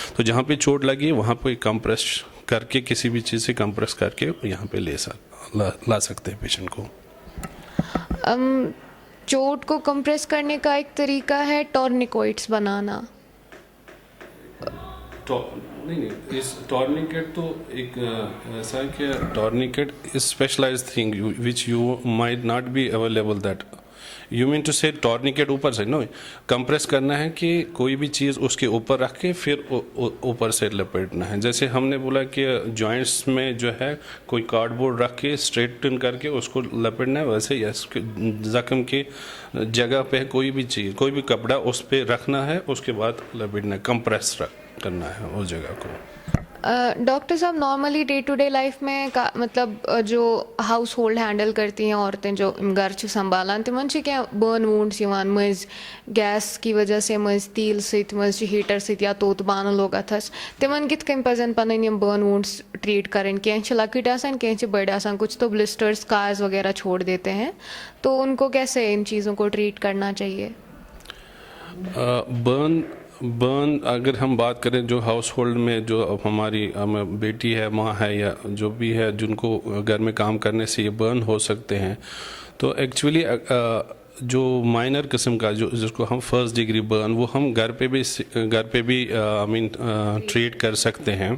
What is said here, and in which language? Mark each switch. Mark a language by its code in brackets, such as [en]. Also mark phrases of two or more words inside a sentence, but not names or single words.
[hi] तो जहाँ पे चोट लगी है वहाँ पे कंप्रेस करके किसी भी चीज़ से कंप्रेस करके यहाँ पे ला सकते हैं पेशेंट को। चोट को कंप्रेस करने का एक तरीका है टॉर्निकोइड्स बनाना। नहीं, इस टॉर्निकेट तो एक ऐसा है कि [en] tourniquet is specialized thing which you might not be available, that you mean to say tourniquet [hi] ऊपर से नो कंप्रेस करना है कि कोई भी चीज़ उसके ऊपर रख के फिर ऊपर से लपेटना है। जैसे हमने बोला कि जॉइंट्स में जो है कोई कार्डबोर्ड रख के स्ट्रेटन करके उसको लपेटना है, वैसे ज़ख्म की जगह पे कोई भी चीज़ कोई भी कपड़ा उस पर रखना है, उसके बाद लपेटना है, कंप्रेस करना है उस जगह को। डॉक्टर साहब नॉर्मली [en] day to day life [hi] में मतलब जो [en] house hold [hi] हैंडल करती हैं औरतें जो [ks] घर संभालान तिमन क्या [en] burn wounds [hi] मज गैस की वजह से [ks] मज तील सत मज हीटर सत या तोत बान लोग अथस तिमन कित कन पजन पन [en] burn wounds treat [hi] करें, [ks] कह लकट आसान कह [hi] बड़े आसान, कुछ तो ब्लिस्टर्स कार्स वगैरह छोड़ देते हैं, तो उनको कैसे इन चीज़ों को ट्रीट करना चाहिए? बर्न अगर हम बात करें जो [en] house hold [hi] में जो हमारी बेटी है, माँ है या जो भी है जिनको घर में काम करने से ये बर्न हो सकते हैं, तो एक्चुअली जो माइनर किस्म का जो जिसको हम [en] first degree burn [hi] वो हम घर पे भी ट्रीट कर सकते हैं।